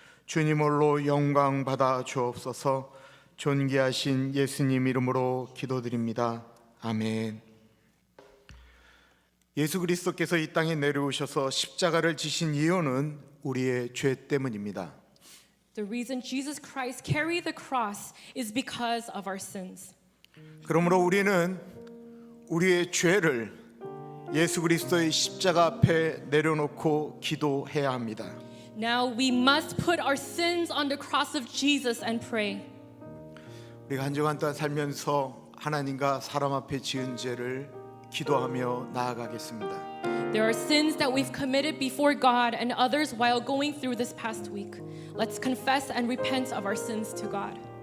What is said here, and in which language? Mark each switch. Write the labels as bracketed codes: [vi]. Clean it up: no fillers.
[ko] 주님 홀로 영광 받아 주옵소서. 존귀하신 예수님 이름으로 기도드립니다. 아멘. 예수 그리스도께서 이 땅에 내려오셔서 십자가를 지신 이유는 우리의 죄 때문입니다. [en] The reason Jesus Christ carried the cross is because of our sins. [ko] 그러므로 우리는 우리의 죄를 예수 그리스도의 십자가 앞에 내려놓고 기도해야 합니다. [en] Now we must put our sins on the cross of Jesus and pray. [ko] 우리가 한 주간 동안 살면서 하나님과 사람 앞에 지은 죄를 기도하며 나아가겠습니다. [en] There are sins that we've committed before God and others while going through this past week. Let's confess and repent of our sins to God.